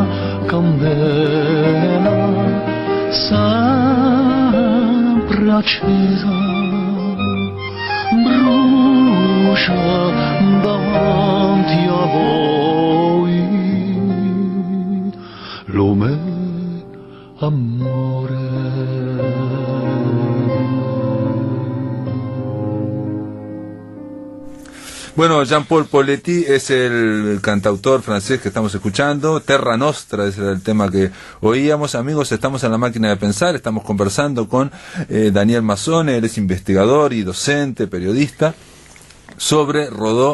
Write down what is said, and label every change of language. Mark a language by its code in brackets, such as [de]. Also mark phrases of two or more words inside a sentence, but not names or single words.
[co] candela sempre accesa brucia davanti a voi lume amore. [es] Bueno, Jean-Paul Poletti es el cantautor francés que estamos escuchando. Terra Nostra es el tema que oíamos. Amigos, estamos en La Máquina de Pensar, estamos conversando con Daniel Mazzone, él es investigador y docente, periodista, sobre Rodó.